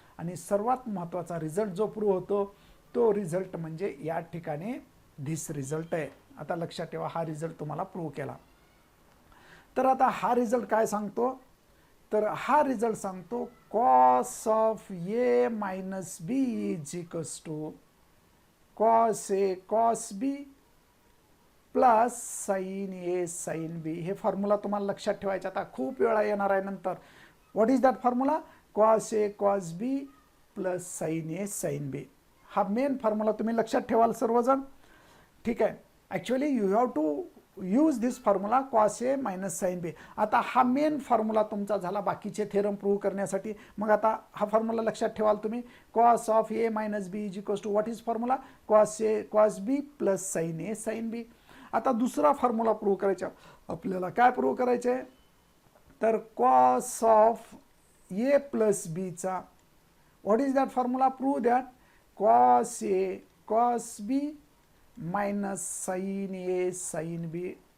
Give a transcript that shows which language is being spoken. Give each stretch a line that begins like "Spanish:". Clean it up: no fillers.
Marathi: आणि सर्वात महत्त्वाचा रिझल्ट जो प्रूव्ह होतो तो रिझल्ट म्हणजे या ठिकाणी
English: this result
Marathi: आहे. आता लक्षात ठेवा, हा रिझल्ट तुम्हाला प्रूव्ह केला. तर आता हा रिझल्ट काय सांगतो, तर हा रिझल्ट सांगतो
English: Cos of A minus B is equals to cos A cos B plus sine A sine B.
Marathi: हे फॉर्म्युला तुम्हाला लक्षात ठेवायचा. आता खूप वेळा येणार आहे नंतर.
English: What is that formula? Cos A cos B plus sine A sine B.
Marathi: हा मेन फॉर्म्युला तुम्ही लक्षात ठेवाल सर्वजण. ठीक आहे.
English: Actually you have to use this formula cos A minus sine B.
Marathi: आता हा मेन फॉर्म्युला तुमचा झाला बाकीचे थेरम प्रूव्ह करण्यासाठी. मग आता हा फॉर्म्युला लक्षात ठेवाल तुम्ही.
English: Cos of A minus B is equals to what is formula? Cos A cos B plus sine A sine B.
Marathi: आता दुसरा फॉर्म्युला प्रूव्ह करायचा आपल्याला. काय प्रूव्ह करायचे?
English: तर cos of A plus बीचा what is that formula? Prove that cos A cos B minus sine A sine B.